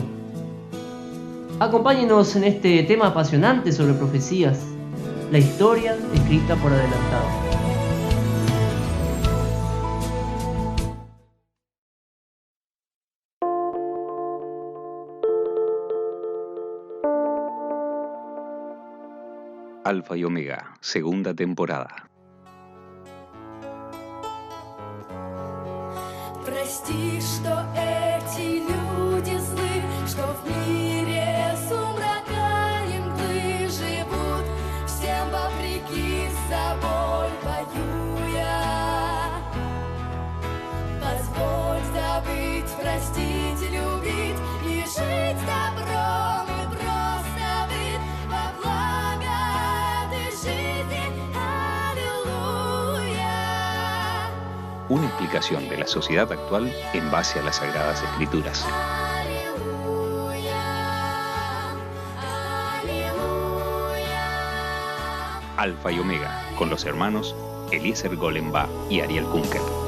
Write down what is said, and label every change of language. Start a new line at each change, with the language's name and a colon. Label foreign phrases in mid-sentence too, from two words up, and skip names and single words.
Spanish: Acompáñenos en este tema apasionante sobre profecías, la historia escrita por adelantado. Alfa y Omega, segunda temporada.
Russian: Прости, что эти люди злы, что в мире сумрака и мглы живут, всем вопреки с собой воюя. Позволь забыть, простить, любить и жить добром и просто быть во благо этой жизни. Аллилуйя.
Spanish: Una explicación de la sociedad actual en base a las Sagradas Escrituras. Alfa y Omega, con los hermanos Eliezer Golemba y Ariel Kunkel.